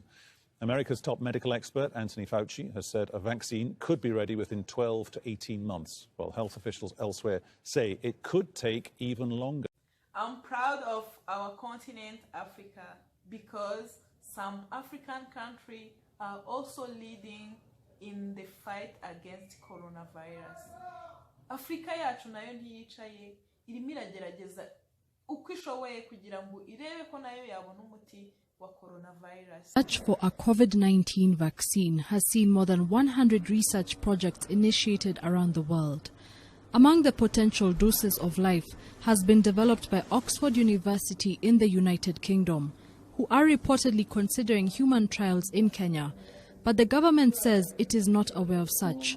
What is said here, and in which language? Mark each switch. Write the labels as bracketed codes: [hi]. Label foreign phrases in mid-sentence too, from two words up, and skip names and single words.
[en] America's top medical expert, Anthony Fauci, has said a vaccine could be ready within 12 to 18 months, while health officials elsewhere say it could take even longer. I'm proud of our continent, Africa, because some African countries are also leading in the fight against coronavirus. [rn] Afrika yacu nayo ntiyicaye, irimo iragerageza uko ishoboye kugira ngo irebe ko nayo yabona umuti. [en] Search for a COVID-19 vaccine has seen more than 100 research projects initiated around the world. Among the potential doses of life has been developed by Oxford University in the United Kingdom, who are reportedly considering human trials in Kenya, but the government says it is not aware of such.